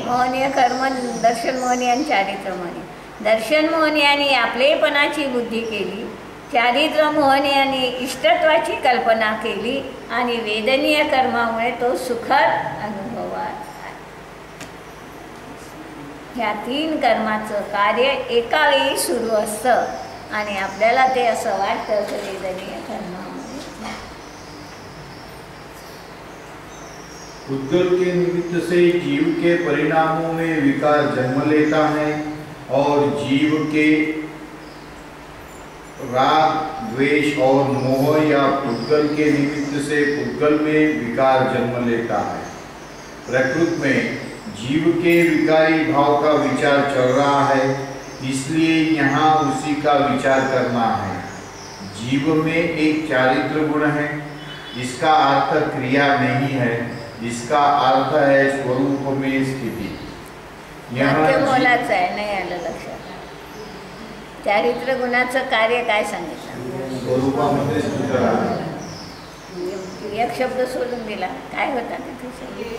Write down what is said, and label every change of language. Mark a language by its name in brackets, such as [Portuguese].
[Marathi] मोहनीय कर्म दर्शन मोहनीय आणि चारित्र मोहनीय. दर्शन मोहनीयाने आपलेपणाची बुद्धी केली, चारित्र मोहनीयाने इष्टत्वाची कल्पना केली आणि वेदनीय कर्मामुळे तो सुखद अनुभवात. ह्या तीन कर्माचं कार्य एका वेळी सुरू असतं आणि आपल्याला ते असं वाटतं की वेदनीय कर्मामुळे. [Hindi] उद्गल के निमित्त से जीव के परिणामों में विकार जन्म लेता है और जीव के राग द्वेष और मोह या पुद्गल के निमित्त से पुद्गल में विकार जन्म लेता है. प्रकृति में जीव के विकारी भाव का विचार चल रहा है, इसलिए यहाँ उसी का विचार करना है. जीव में एक चारित्र गुण है, इसका अर्थ क्रिया नहीं है, इसका अर्थ है स्वरूप में स्थिति. [Marathi] मोलाचं आहे, नाही आलं लक्षात. चारित्र गुणाचं कार्य काय सांगितलं, स्वरूपामध्ये स्थित राहणे. एक शब्द सोडून दिला, काय होता तिथे.